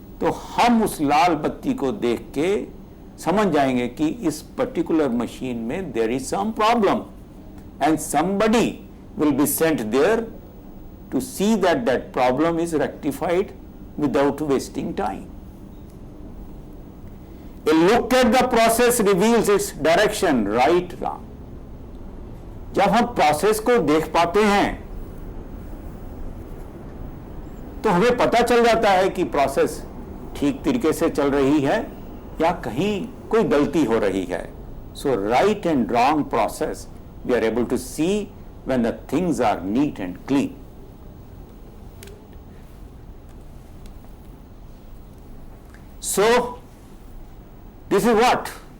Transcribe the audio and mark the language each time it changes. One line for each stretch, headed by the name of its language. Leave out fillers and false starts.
Hindi: तो हम उस लाल बत्ती को देख के समझ जाएंगे कि इस पर्टिकुलर मशीन में
English: There is some problem, and somebody will be sent there to see that that problem is rectified without wasting time. A look at the process reveals its direction, right, wrong.
Hindi: जब हम process को देख पाते हैं तो हमें पता चल जाता है कि प्रोसेस ठीक तरीके से चल रही है या कहीं कोई गलती हो रही है।
English: So right and wrong process we are able to see when the things are neat and clean. So this is what?